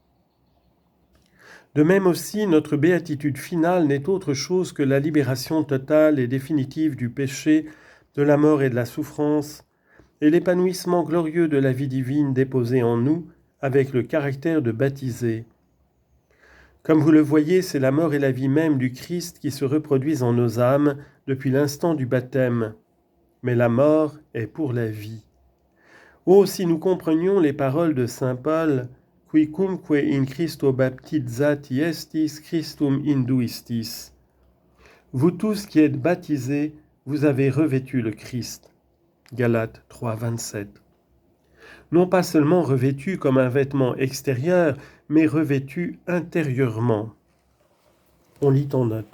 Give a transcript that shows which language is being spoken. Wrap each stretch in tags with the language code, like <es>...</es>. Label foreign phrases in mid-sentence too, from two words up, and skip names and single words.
<fr>De même aussi, notre béatitude finale n'est autre chose que la libération totale et définitive du péché, de la mort et de la souffrance, et l'épanouissement glorieux de la vie divine déposée en nous avec le caractère de baptisé. Comme vous le voyez, c'est la mort et la vie même du Christ qui se reproduisent en nos âmes depuis l'instant du baptême. Mais la mort est pour la vie. Oh, si nous comprenions les paroles de saint Paul, «</fr> <la>Quicumque in Christo baptizati estis, Christum induistis</la> <fr>» Vous tous qui êtes baptisés, vous avez revêtu le Christ. Galates 3, 27. Non pas seulement revêtu comme un vêtement extérieur, mais revêtu intérieurement. On lit en note.</fr>